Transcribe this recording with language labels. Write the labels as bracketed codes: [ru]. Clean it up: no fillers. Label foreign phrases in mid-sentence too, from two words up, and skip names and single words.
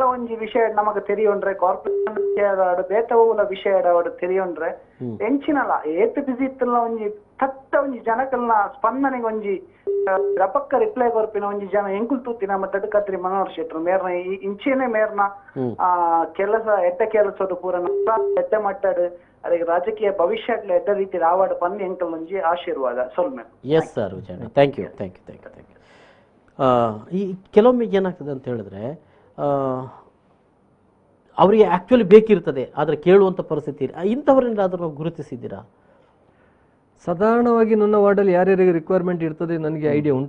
[tcy] ಒಂಜಿ ವಿಷಯ ನಮಕ್ ತೆರಿಯೊಂಡ್ರೆ ಕಾರ್ಪೊರೇಷನ್ ವಿಷಯ ಬೇತವುಲ ವಿಷಯ ತೆರಿಯೊಂಡ್ರೆ ಎಂಚಿನಲ್ಲ ಏತ್ ಬಿಸಿ ಇತ್ತಲ್ಲ ಒಂಜಿ ತತ್ತ ಒಂಜಿ ಜನಕಲ್ನ ಸ್ಪಂದನೆಗೆ ಒಂಜಿ ರಪಕ್ಕ ರಿಪ್ಲೈ ಕೊರ್ಪಿನ ಒಂಜಿ ಜನ ಎಂಕುಲ್ ತೂತಿನ ಮತ್ತೆ ಕತ್ರಿ ಮನೋಹರ್ ಶೆಟ್ರು ಮೇರ್ನ ಇಂಚೆನೆ ಮೇರ್ನ ಕೆಲಸ ಎಡ್ಡ ಕೆಲಸದ ಪೂರ ಎಡ್ಡ ಮಟ್ಟಡ್ ಅದಕ್ಕೆ ರಾಜಕೀಯ ಭವಿಷ್ಯಕ್ಕೆ ಎಡ್ಡ ರೀತಿ ರಾವಾಡ ಪಂದು ಎಂಕಲ್ ಒಂಜಿ ಆಶೀರ್ವಾದ ಸೊಲ್ಮೆ. [en] yes sir Vijay, thank you. [kn] ಈ ಕೆಲವೊಮ್ಮೆ ಏನಾಗ್ತದೆ ಅಂತ ಹೇಳಿದ್ರೆ ಅವರಿಗೆ ಆ್ಯಕ್ಚುಲಿ ಬೇಕಿರ್ತದೆ ಆದರೆ ಕೇಳುವಂಥ ಪರಿಸ್ಥಿತಿ ಇಂಥವರನ್ನೆಲ್ಲಾದರೂ ನಾವು ಗುರುತಿಸಿದ್ದೀರಾ? ಸಾಧಾರಣವಾಗಿ ನನ್ನ ವಾರ್ಡಲ್ಲಿ ಯಾರ್ಯಾರಿಗೆ ರಿಕ್ವೈರ್ಮೆಂಟ್ ಇರ್ತದೆ ನನಗೆ ಐಡಿಯಾ ಉಂಟು.